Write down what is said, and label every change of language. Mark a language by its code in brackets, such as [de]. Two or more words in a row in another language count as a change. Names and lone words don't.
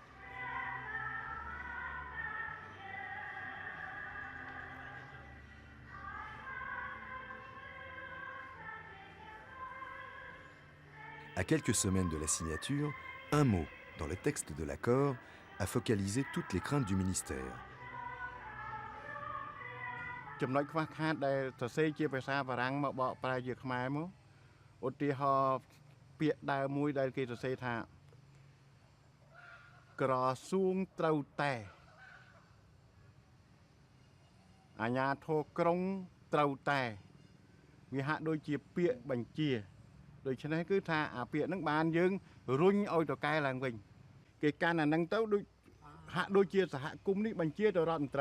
[fr] À quelques semaines de la signature, un mot dans le texte de l'accord a focalisé toutes les craintes du ministère. [km] ចំណុចខ្វះខាតដែលសរសេរជាភាសាបារាំងមកបកប្រែជាខ្មែរមកឧទាហរណ៍ពាក្យដើមមួយដែលគេសរសេរថា ក្រសួងត្រូវតែអាជ្ញាធរក្រុងត្រូវតែវាហាក់ដូចជាពាក្យបញ្ជាដូច្នេះគឺថាអាពាក្យហ្នឹងបានយើងរុញឲ្យទៅកែឡើងវិញគេកាន់អាហ្នឹងទៅដូចហាក់ដូចជាសហគមន៍នេះបញ្ជាទៅរដ្ឋមន្ត្រី